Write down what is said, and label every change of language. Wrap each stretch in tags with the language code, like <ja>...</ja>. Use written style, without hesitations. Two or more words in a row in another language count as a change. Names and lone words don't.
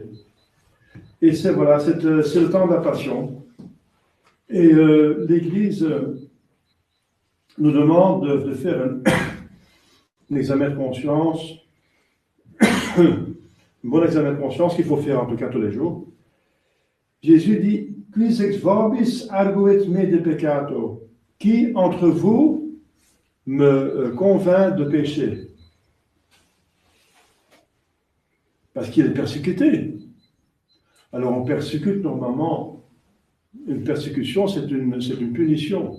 <fr>Et c'est voilà, c'est le temps de la passion. Et l'Église nous demande de faire un examen de conscience, un bon examen de conscience qu'il faut faire en tout cas tous les jours. Jésus dit,</fr> <la>Quis ex vobis arguit me de peccato?</la> <fr>Qui entre vous me convainc de péché? Parce qu'il est persécuté. Alors on persécute normalement. Une persécution, c'est une punition.</fr>